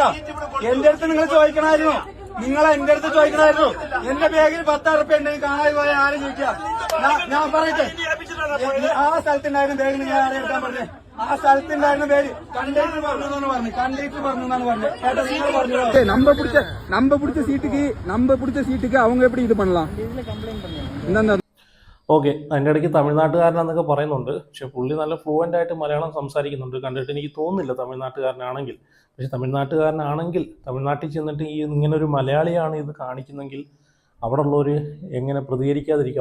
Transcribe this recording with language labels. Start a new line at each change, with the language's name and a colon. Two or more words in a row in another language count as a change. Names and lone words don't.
Malayalam: എന്റെ അടുത്ത് നിങ്ങൾ ചോദിക്കണമായിരുന്നു. നിങ്ങൾ എന്റെ അടുത്ത് ചോദിക്കണമായിരുന്നു. എന്റെ ബാഗിൽ 10,000 ഉറുപ്പിക ഉണ്ടെങ്കിൽ കാണാതെ പോയ ആരും ചോദിക്കാം. ഞാൻ പറയട്ടെ, ആ സ്ഥലത്തുണ്ടായിരുന്ന ബാഗ് നിങ്ങൾ ആരെ എടുക്കാൻ പറഞ്ഞേ? ആ സ്ഥലത്തുണ്ടായിരുന്ന ബാഗ് കണ്ടക്ടർ പറഞ്ഞു എന്നാണ് പറഞ്ഞത്. കണ്ടക്ടർ പറഞ്ഞു എന്നാണ് പറഞ്ഞത്. ഏട്ടാ നിങ്ങൾ പറഞ്ഞു.
Tamil: நம்ம பிடிச்ச சீட்டுக்கு அவங்க எப்படி இது பண்ணலாம்?
Malayalam: ഓക്കെ, അതിൻ്റെ ഇടയ്ക്ക് തമിഴ്നാട്ടുകാരനാന്നൊക്കെ പറയുന്നുണ്ട്. പക്ഷെ പുള്ളി നല്ല ഫ്ലുവൻ്റ് ആയിട്ട് മലയാളം സംസാരിക്കുന്നുണ്ട്. കണ്ടിട്ട് എനിക്ക് തോന്നുന്നില്ല തമിഴ്നാട്ടുകാരനാണെങ്കിൽ. പക്ഷെ തമിഴ്നാട്ടുകാരനാണെങ്കിൽ തമിഴ്നാട്ടിൽ ചെന്നിട്ട് ഈ ഇങ്ങനൊരു മലയാളിയാണ് ഇത് കാണിക്കുന്നെങ്കിൽ അവിടെ ഉള്ളവർ എങ്ങനെ പ്രതികരിക്കാതിരിക്കും?